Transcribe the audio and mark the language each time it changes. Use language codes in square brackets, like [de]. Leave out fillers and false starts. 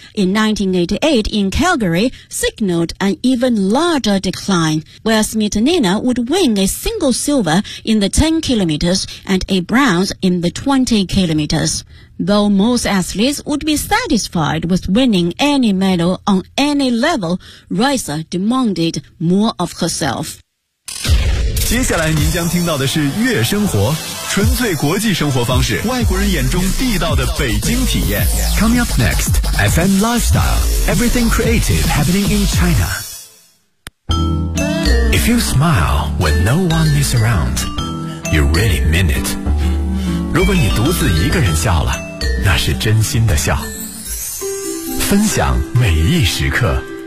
[en] In 1988 in Calgary, signaled an even larger decline, where Smetanina would win a single silver in the 10 kilometers and a bronze in the 20 kilometers. Though most athletes would be satisfied with winning any medal on any level, Reiser demanded more of herself. [zh] 接下来您将听到的是悦生活，纯粹国际生活方式，外国人眼中地道的北京体验。 [en] Coming up next, FM Lifestyle, everything creative happening in China. If you smile when no one is around, you really mean it. [zh] 如果你独自一个人笑了，那是真心的笑，分享每一时刻。